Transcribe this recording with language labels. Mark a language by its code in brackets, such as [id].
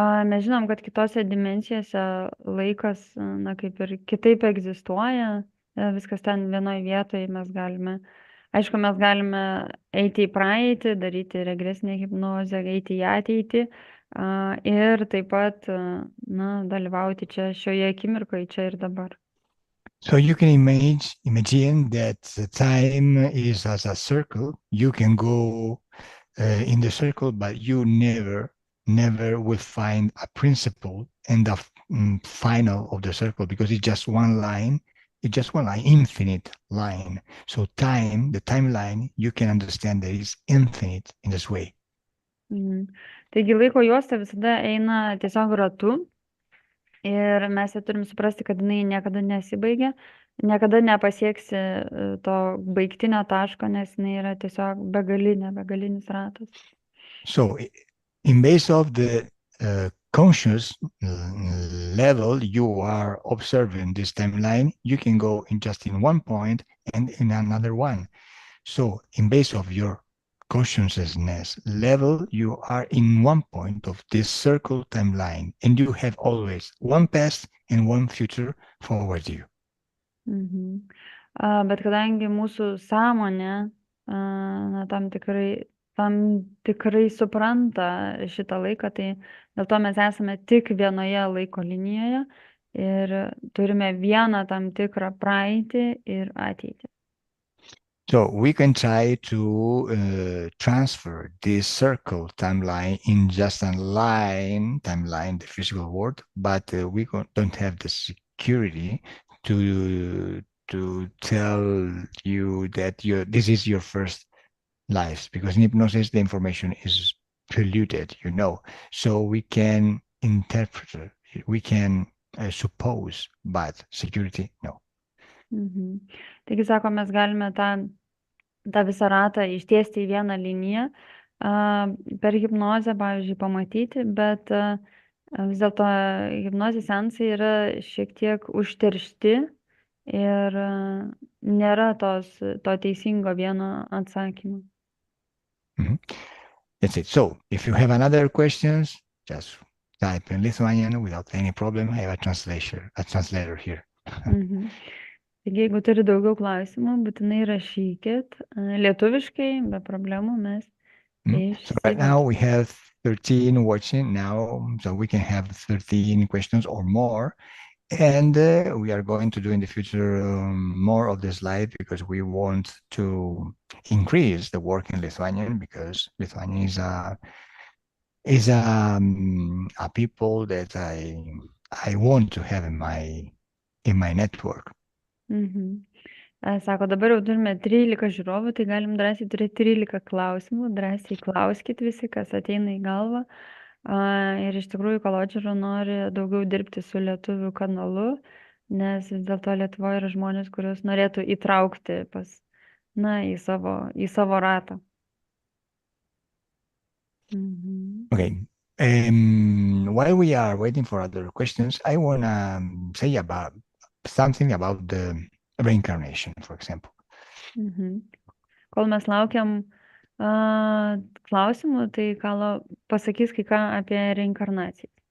[lt] Mes žinom, kad kitose dimensijose laikas, kaip ir kitaip egzistuoja, viskas ten vienoje vietoje mes galime. Aišku, mes galime eiti į praeitį, daryti regresinę hipnozę, eiti į ateitį ir taip pat dalyvauti čia šioje akimirkoje, čia ir dabar. [en] So you can imagine that time is as a circle. You can go in the circle, but you never will find a principle and the final of the circle because it's just one line. It's just one line, infinite line. So time, the timeline, you can understand that it's infinite in this way. [lt] Taigi laiko juosta visada eina tiesiog ratu ir mes turim suprasti, kad jinai niekada nesibaigia, niekada nepasieksi to baigtinio taško, nes jinai yra tiesiog begalinis ratas. [en] So in base of the conscious level you are observing this timeline, you can go in one point and in another one. So in base of your consciousness level, you are in one point of this circle timeline and you have always one past and one future forward you. [lt] Bet kadangi mūsų sąmonė tam tikrai supranta šitą laiką, tai dėl to mes esame tik vienoje laiko linijoje ir turime vieną tam tikrą praeitį ir ateitį. [en] So we can try to transfer this circle timeline in just a timeline, the physical world, but we don't have the security to tell you that this is your first lives, because in hypnosis the information is polluted, so we can interpret it, we can suppose, but security, no. [lt] Taigi, sako, mes galime tą visą ratą ištiesti į vieną liniją, per hipnozę, pavyzdžiui, pamatyti, bet vis dėlto hipnozės seansai yra šiek tiek užteršti ir nėra to teisingo vieno atsakymo. [en] That's it. So if you have another questions, just type in Lithuanian without any problem. I have a translator here. [lt] Taigi, jeigu turi daugiau klausimų, būtinai rašykit lietuviškai, be problemų mes [en] So right now we have 13 watching now, so we can have 13 questions or more. And we are going to do in the future more of the slide because we want to increase the work in Lithuanian because Lithuanian is a people that I want to have in my network. Mhm. [lt] Sako, dabar jau turime 13 žiūrovų, tai galim drąsiai turėti 13 klausimų, drąsiai klauskit visi, kas ateina į galvą. Ir iš tikrųjų Kolodžero nori daugiau dirbti su lietuvių kanalu, nes vis dėlto Lietuvoje yra žmonės, kuriuos norėtų įtraukti į savo ratą. [en] Okay. While we are waiting for other questions, I want to say about something about the reincarnation, for example. [lt] Kol mes laukiam klausimų, tai Kalo pasakys kai ką apie reinkarnaciją.